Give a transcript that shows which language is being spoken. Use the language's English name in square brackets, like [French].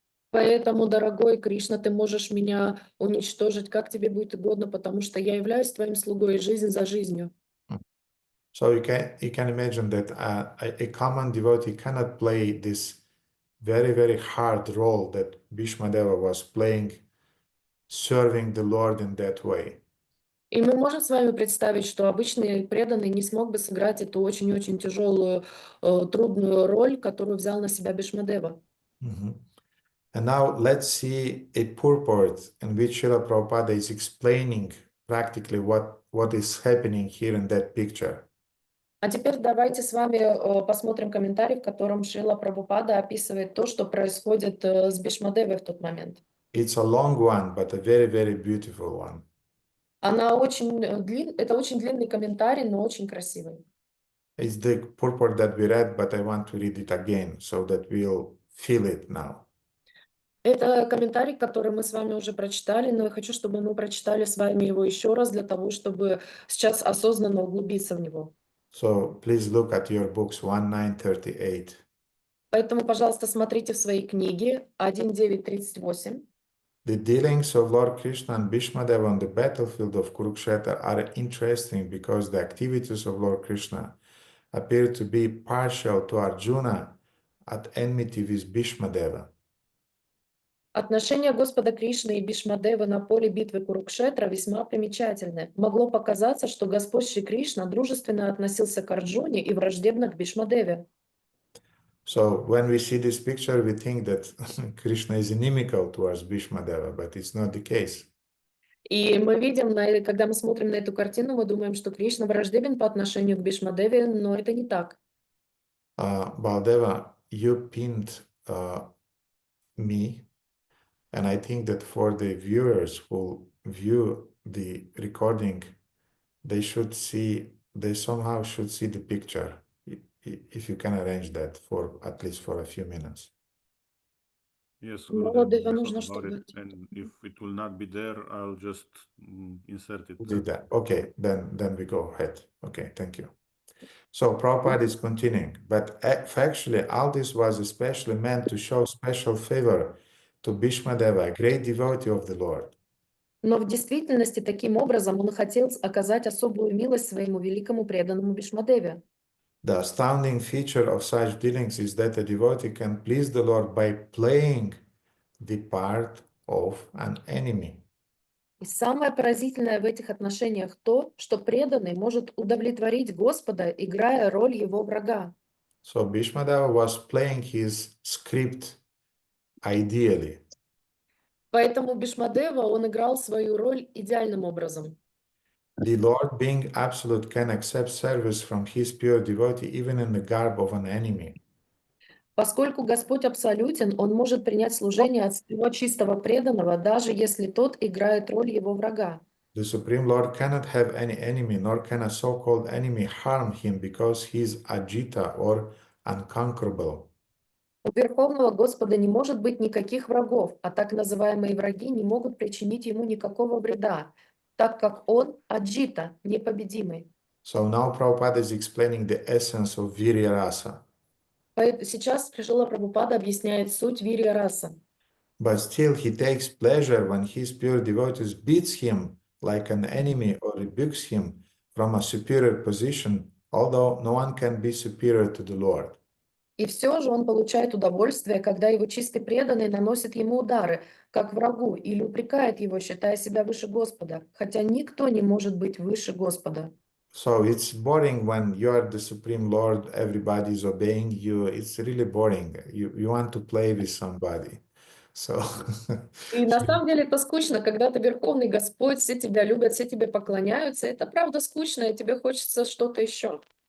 [Russian] Поэтому, дорогой Кришна, ты можешь меня уничтожить, как тебе будет угодно, потому что я являюсь твоим слугой жизнь за жизнью. [English] So you can imagine that a common devotee cannot play this very, very hard role that Bhīṣmadeva was playing, serving the Lord in that way. [Russian] И мы можем с вами представить, что обычный преданный не смог бы сыграть эту очень-очень тяжелую, трудную роль, которую взял на себя Бхишмадева. [English] And now let's see a purport in which Srila Prabhupada is explaining practically what is happening here in that picture. [Russian] А теперь давайте с вами посмотрим комментарий, в котором Шрила Прабхупада описывает то, что происходит с Бхишмадевой в тот момент. [English] It's a long one, but a very, very beautiful one. [Russian] Это очень длинный комментарий, но очень красивый. [English] It's the purport that we read, but I want to read it again so that we'll feel it now. [Russian] Это комментарий, который мы с вами уже прочитали, но я хочу, чтобы мы прочитали с вами его еще раз для того, чтобы сейчас осознанно углубиться в него. [English] So please look at your books 1938. [Russian] Поэтому, пожалуйста, смотрите в своей книге 1938. [English] The dealings of Lord Krishna and Bhīṣmadeva on the battlefield of Kurukshetra are interesting because the activities of Lord Krishna appear to be partial to Arjuna at enmity with Bhīṣmadeva. [Russian] Отношения Господа Кришны и Бхишмадевы на поле битвы Курукшетра весьма примечательны. Могло показаться, что Господь Шри Кришна дружественно относился к Арджуне и враждебно к Бхишмадеве. [English] So when we see this picture, we think that Krishna is inimical towards Bhīṣmadeva, but it's not the case. [Russian] И мы видим, когда мы смотрим на эту картину, мы думаем, что Кришна враждебен по отношению к Бхишмадеве, но это не так. [English] Baldeva, you pinned me. And I think that for the viewers who view the recording, they somehow should see the picture, if you can arrange that for at least for a few minutes. Yes, we'll do about it. And if it will not be there, I'll just insert it. Do that. Okay, then we go ahead. Okay, thank you. So Prabhupada is continuing, but factually all this was especially meant to show special favor to Bhīṣmadeva, a great devotee of the Lord. [Russian] Но в действительности таким образом он хотел оказать особую милость своему великому преданному Бхишмадеве. [English] The astounding feature of such dealings is that a devotee can please the Lord by playing the part of an enemy. [Russian] И самое поразительное в этих отношениях то, что преданный может удовлетворить Господа, играя роль его врага. [English] So Bhīṣmadeva was playing his script ideally. [Russian] Поэтому Бhīṣmadeva, он играл свою роль идеальным образом. [English] The Lord, being absolute, can accept service from his pure devotee even in the garb of an enemy. [Russian] Поскольку Господь абсолютен, он может принять служение от своего чистого преданного, даже если тот играет роль его врага. [English] The Supreme Lord cannot have any enemy, nor can a so-called enemy harm him because he is ajita or unconquerable. [Russian] У Верховного Господа не может быть никаких врагов, а так называемые враги не могут причинить ему никакого вреда, так как он аджита, непобедимый. [English] So now Prabhupada is explaining the essence of Virya Rasa. [Russian] Сейчас Шрила Прабхупада объясняет суть вирья раса. [English] But still he takes pleasure when his pure devotees beats him like an enemy or rebukes him from a superior position, although no one can be superior to the Lord. [Russian] И все же он получает удовольствие, когда его чистый преданный наносит ему удары, как врагу, или упрекает его, считая себя выше Господа, хотя никто не может быть выше Господа. [English] So it's boring when you are the Supreme Lord, everybody is obeying you. It's really boring. You want to play with somebody. So [Russian] И на самом деле это скучно, когда ты Верховный Господь, все тебя любят, все тебе поклоняются. Это правда скучно, и тебе хочется что-то еще.